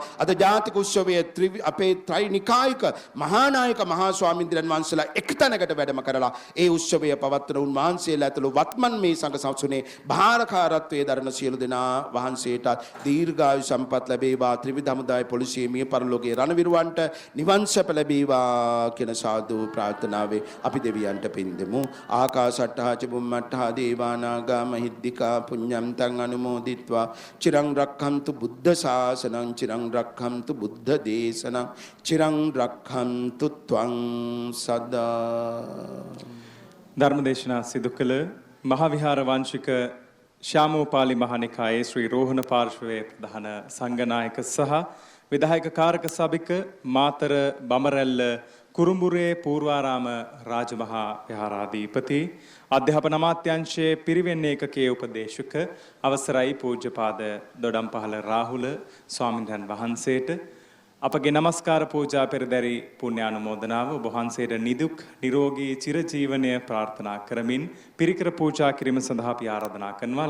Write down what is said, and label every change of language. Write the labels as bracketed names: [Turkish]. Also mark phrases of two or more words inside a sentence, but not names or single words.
[Sinhala] අද ජාතික උත්සවයේ අපේ ත්‍රිනිකායික මහා නායක මහා ස්වාමීන්ද්‍රයන් වහන්සේලා එක්තැනකට වැඩම කරලා ඒ උත්සවය පවත්වන උන්වහන්සේලා ඇතුළු වත්මන් මේ සංඝ සම්සුනේ භාරකාරත්වයේ දරන සියලු දෙනා වහන්සේට දීර්ඝායු සම්පත් ලැබේවා. ත්‍රිවිධ හමුදාය පොලිසිය මිය පරලෝකයේ රණවිරුවන්ට නිවන් සැප ලැබේවා කියන සාදු ප්‍රාර්ථනාවේ අපි දෙවියන්ට පින් දෙමු. [Pali] ආකාශට්ටා චුම්මට්ටා දේවානාගා මහිද්దికා පුඤ්ඤම් තං අනුමෝදිත්වා චිරං රක්ඛන්තු බුද්ධ ශාසනං චිරං රක්ඛන්තු බුද්ධ දේශනං චිරං රක්ඛන්තු ත්වං සදා. [Sinhala] ධර්මදේශනා සිදු කළ මහාවිහාර වංශික ශ්‍යාමෝපාලි මහනිකායේ ශ්‍රී රෝහණ පාර්ශ්වයේ ප්‍රධාන සංඝනායක සහ විධායක කාරක සභික මාතර බමරැල්ල කුරුඹුරේ පූර්වාරාම රාජමහා විහාරාධිපති අධ්‍යාපන අමාත්‍යාංශයේ පිරිවෙන් ඒකකයේ උපදේශක අවසරයි පූජ්‍යපාද දොඩම්පහළ රාහුල ස්වාමීන් වහන්සේට අපගේ නමස්කාර පූජා පෙරදරි පුණ්‍යානුමෝදනාව ඔබ වහන්සේට නිදුක් නිරෝගී චිරජීවනය ප්‍රාර්ථනා කරමින් පිරිකර පූජා කිරීම සඳහා අපි ආරාධනා කරනවා.